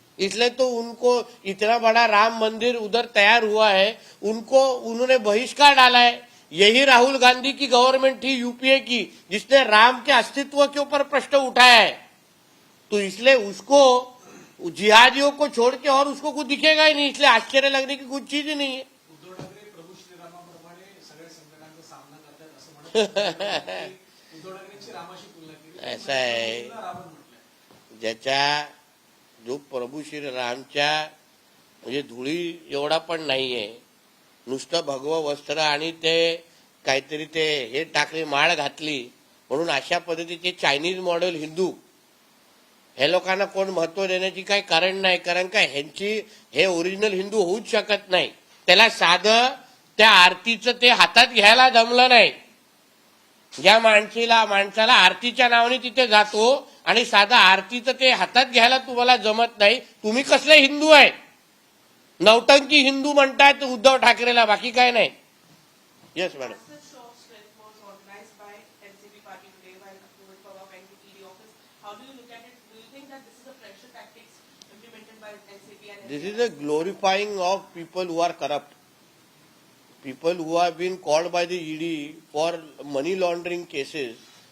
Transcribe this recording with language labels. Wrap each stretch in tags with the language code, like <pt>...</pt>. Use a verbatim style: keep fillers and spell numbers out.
<hi>इसलिए तो उनको इतना बड़ा राम मंदिर उधर तैयार हुआ है, उनको उन्होंने बहिष्कार डाला है। यही राहुल गांधी की गवर्नमेंट थी यूपीए की, जिसने राम के अस्तित्व के ऊपर प्रश्न उठाया है। तो इसलिए उसको जिहादियों को छोड़ के और उसको कुछ दिखेगा ही नहीं, इसलिए आश्चर्य लगने की कुछ चीज ही नहीं है.</hi> <mr>उद्धव ठाकरे प्रभू श्रीरामाप्रमाणे सगळ्या संकटांचा सामना करतात असं म्हणत उद्धव ठाकरेंची रामाशी तुलना केली. असं आहे. रामाला रावण म्हटलंय. ज्याच्या जो प्रभू श्री रामच्या म्हणजे धुळी एवढा पण नाहीये, नुसतं भगवं वस्त्र आणि ते काहीतरी ते हे टाकली माळ घातली, म्हणून अशा पद्धतीचे चायनीज मॉडेल हिंदू हे लोकांना कोण महत्व देण्याची काही कारण नाही. कारण का ह्यांची हे ओरिजिनल हिंदू होऊच शकत नाही. त्याला साधं त्या आरतीचं ते हातात घ्यायला जमलं नाही. ज्या माणसीला माणसाला आरतीच्या नावाने तिथे जातो आणि साधा आरतीचं ते हातात घ्यायला तुम्हाला जमत नाही, तुम्ही कसले हिंदू आहे? नौटंकी हिंदू म्हणतायत उद्धव ठाकरेला, बाकी काय नाही.</mr> <en>Yes madam. Massive show of strength was organized by N C P party today while Rohit Pawar went to E D office. How do you look at it? Do you think that this is a pressure tactics implemented by N C P and This is a glorifying of people who are corrupt. People who have been called by the E D for money laundering cases.</en>